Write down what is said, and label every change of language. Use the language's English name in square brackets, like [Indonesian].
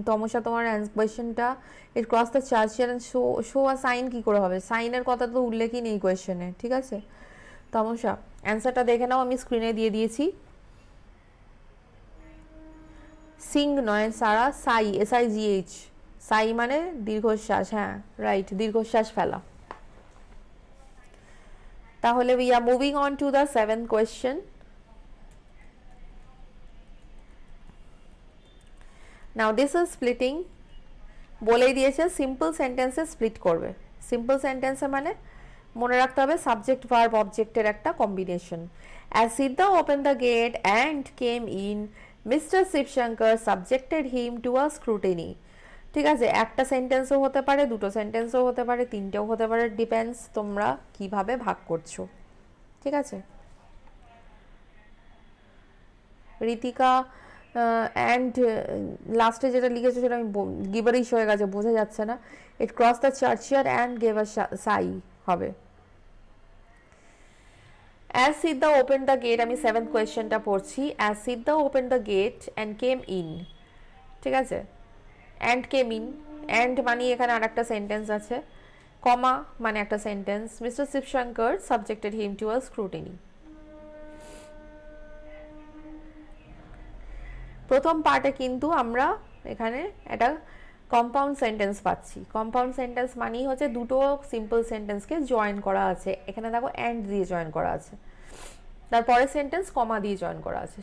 [Bangla] তমসা তোমার কোয়েশ্চেনটা [English] it cross the churchyard and show a sign [Bangla] কি করে হবে, সাইনের কথা তো উল্লেখই নেই কোয়েশ্চেনে, ঠিক আছে। তমসা অ্যান্সারটা দেখে নাও, আমি স্ক্রিনে দিয়ে দিয়েছি। সিং নয় সারা, সাই, SIGH, সাই মানে দীর্ঘশ্বাস, হ্যাঁ রাইট, দীর্ঘশ্বাস ফেলা। তাহলে [English] we are moving on to the 7th question. Now this is splitting, [Bangla] বলেই দিয়েছে সিম্পল সেন্টেন্সে স্প্লিট করবে। সিম্পল সেন্টেন্সে মানে মনে রাখতে হবে সাবজেক্ট ভার্ব অবজেক্টের একটা combination. [English] As Siddha opened the gate and came in, Mr. Shivshankar subjected him to a scrutiny. [Bangla] ঠিক আছে, একটা সেন্টেন্সও হতে পারে, দুটো সেন্টেন্সও হতে পারে, তিনটেও হতে পারে, ডিপেন্ডস তোমরা কিভাবে ভাগ করছো, ঠিক আছে। ঋতিকা অ্যান্ড লাস্টে যেটা লিখেছো সেটা আমি গিভারিশ হয়ে গেছে, বোঝা যাচ্ছে না। [English] It cross the churchyard and gave a sigh হবে। As Siddha opened the gate, [Bangla] আমি 7th কোয়েশ্চেনটা পড়ছি। [English] As Siddha opened the gate and came in, [Bangla] ঠিক আছে। [English] and came in, [Bangla] and মানে এখানে আরেকটা সেন্টেন্স আছে, কমা মানে একটা sentence. [English] Mr. Shivshankar subjected him to a scrutiny. [Bangla] প্রথম পার্টে কিন্তু আমরা এখানে একটা কম্পাউন্ড সেন্টেন্স পাচ্ছি। কম্পাউন্ড সেন্টেন্স মানেই হচ্ছে দুটো সিম্পল সেন্টেন্সকে জয়েন করা আছে, এখানে দেখো অ্যান্ড দিয়ে জয়েন করা আছে, তারপরে সেন্টেন্স কমা দিয়ে জয়েন করা আছে।